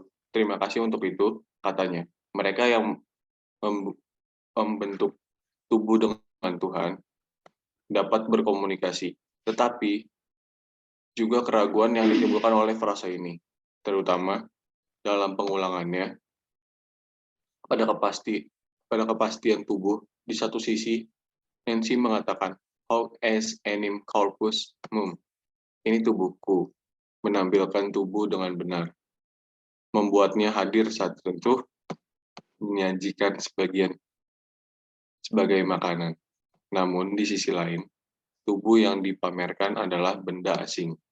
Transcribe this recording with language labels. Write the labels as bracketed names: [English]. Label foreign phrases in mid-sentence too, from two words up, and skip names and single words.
[Indonesian] Terima kasih untuk itu, katanya. Mereka yang membentuk tubuh dengan Tuhan dapat berkomunikasi, tetapi juga keraguan yang ditimbulkan oleh frasa ini, terutama dalam pengulangannya pada kepastian tubuh. Di satu sisi, Nancy mengatakan, [Latin] hoc est enim corpus meum. [Indonesian] Ini tubuhku, menampilkan tubuh dengan benar, membuatnya hadir saat tertentu, menyajikan sebagai makanan. Namun, di sisi lain, tubuh yang dipamerkan adalah benda asing.